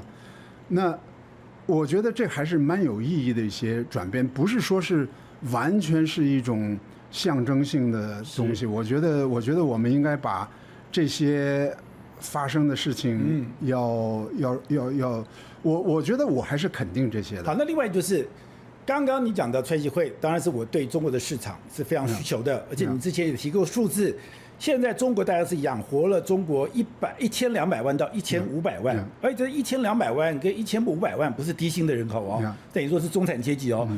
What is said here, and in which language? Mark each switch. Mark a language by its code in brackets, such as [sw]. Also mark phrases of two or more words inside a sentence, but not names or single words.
[zh] 那我覺得這還是蠻有意義的一些轉變，不是說是完全是一種象徵性的東西。我覺得我們應該把這些發生的事情要，我覺得我還是肯定這些的。好，那另外就是剛剛你講的川習會，當然是我對中國的市場是非常需求的，而且你之前也提過數字。現在中國大概是養活了中國1200萬到1500萬，而且這1200萬跟1500萬不是低薪的人口哦，等於說是中產階級哦。